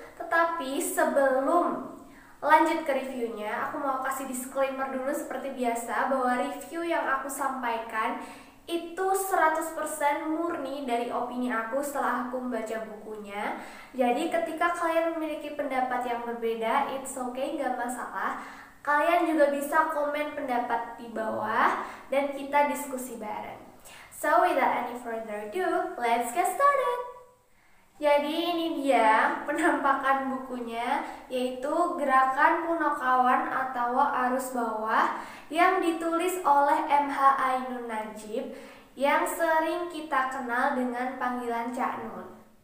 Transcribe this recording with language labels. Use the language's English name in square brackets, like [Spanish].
[Indonesian] Tetapi sebelum lanjut ke reviewnya, aku mau kasih disclaimer dulu seperti biasa bahwa review yang aku sampaikan itu 100% murni dari opini aku setelah aku membaca bukunya. Jadi ketika kalian memiliki pendapat yang berbeda, [English] it's okay, [Indonesian] gak masalah. Kalian juga bisa komen pendapat di bawah dan kita diskusi bareng. [English] So without any further ado, let's get started. [Indonesian] Jadi ini dia penampakan bukunya, yaitu Gerakan Punakawan atau Arus Bawah yang ditulis oleh M.H. Ainun Nadjib yang sering kita kenal dengan panggilan Cak Nun.